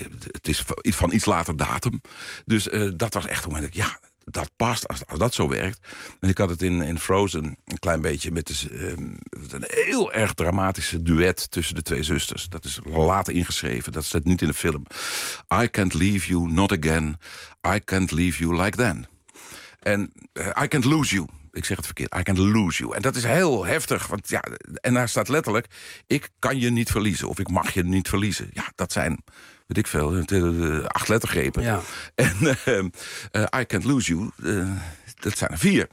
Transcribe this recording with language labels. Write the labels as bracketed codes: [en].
[nl] Het is van iets later datum. Dus dat was echt een moment. Ja, dat past als dat zo werkt. En ik had het in Frozen een klein beetje met een heel erg dramatische duet tussen de twee zusters. Dat is later ingeschreven, dat staat niet in de film. [en] I can't leave you, not again. I can't leave you like then. En I can't lose you. [nl] Ik zeg het verkeerd, [en] I can lose you. [nl] En dat is heel heftig, want ja, en daar staat letterlijk, ik kan je niet verliezen, of ik mag je niet verliezen. Ja, dat zijn, weet ik veel, 8 lettergrepen. Ja. En [en] I can't lose you, [nl] dat zijn er 4.